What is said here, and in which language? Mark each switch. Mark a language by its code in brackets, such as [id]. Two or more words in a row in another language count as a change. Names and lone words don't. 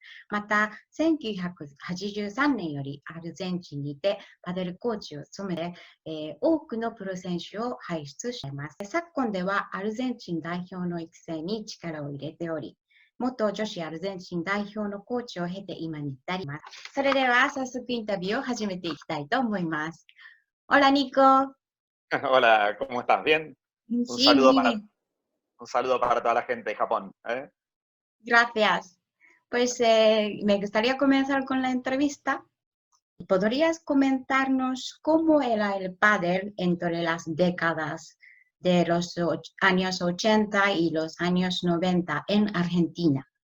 [ja] また、1983年よりアルゼンチンにてパデルコーチを務めて、多くのプロ選手を輩出しています。昨今ではアルゼンチン代表の育成に力を入れており、元女子アルゼンチン代表のコーチを経て今に至ります。それでは早速インタビューを始めていきたいと思います。Hola Nico. [es] Hola, ¿cómo estás? ¿Bien? Un Sí, saludo muy para, bien. un saludo para toda la gente de Japón, ¿eh? Gracias. Pues me gustaría comenzar con la entrevista. ¿Podrías comentarnos cómo era el pádel entre las décadas de los años 80 y los años 90 en Argentina?